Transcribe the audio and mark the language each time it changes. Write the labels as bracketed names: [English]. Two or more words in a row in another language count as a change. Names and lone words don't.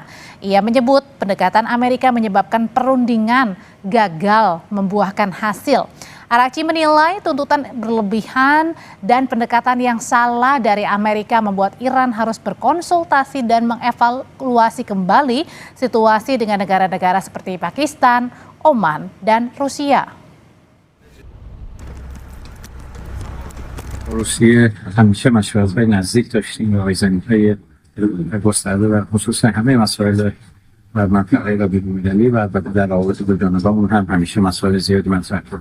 [Indonesian] Ia menyebut pendekatan Amerika menyebabkan perundingan gagal membuahkan hasil. Araghchi menilai tuntutan berlebihan dan pendekatan yang salah dari Amerika membuat Iran harus berkonsultasi dan mengevaluasi kembali situasi dengan negara-negara seperti Pakistan, Oman, dan Rusia. [Persian] روسیه همیشه مشورت‌های نزدیک داشتیم و رایزنی‌های گسترده و خصوصا همه مسائل و منطقه و بین‌المللی و البته در روابط دو جانبه‌مون هم همیشه مسائل زیادی مطرح بود.